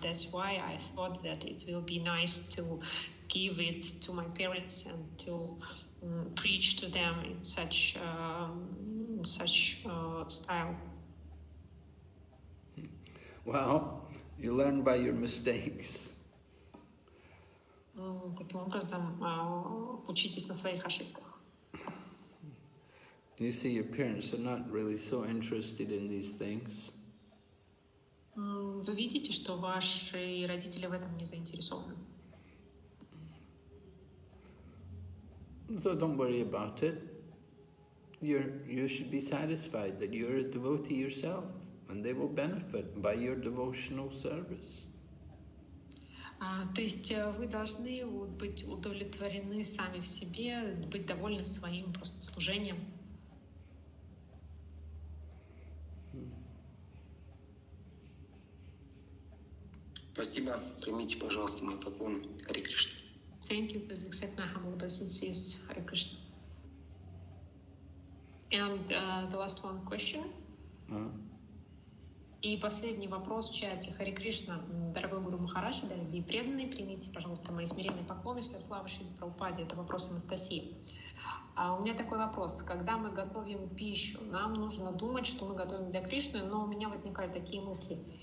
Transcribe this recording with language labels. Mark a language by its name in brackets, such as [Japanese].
[English] That's why I thought that it will be nice to give it to my parents and to preach to them in such such style? Well, you learn by your mistakes. [Russian] Таким образом, учитесь на своих ошибках. [English] You see, your parents are not really so interested in these things. [Russian] Вы видите, что ваши родители в этом не заинтересованы. [English] So don't worry about it. You should be satisfied that you're a devotee yourself, and they will benefit by your devotional service. [Russian] То есть вы должны быть удовлетворены сами в себе, быть довольны своим просто служением. Спасибо. Примите, пожалуйста, мой поклон. Харе Кришна. [English] Thank you. Please accept my humble obeisances. Hare Krishna. And the last one question. [Russian] И последний вопрос в чате. Харе Кришна, дорогой Гуру Махарадж, дорогие преданные, примите, пожалуйста, мои смиренные поклоны, вся слава Шриле Прабхупаде. Это вопрос Анастасии. У меня такой вопрос. Когда мы готовим пищу, нам нужно думать, что мы готовим для Кришны, но у меня возникают такие мысли.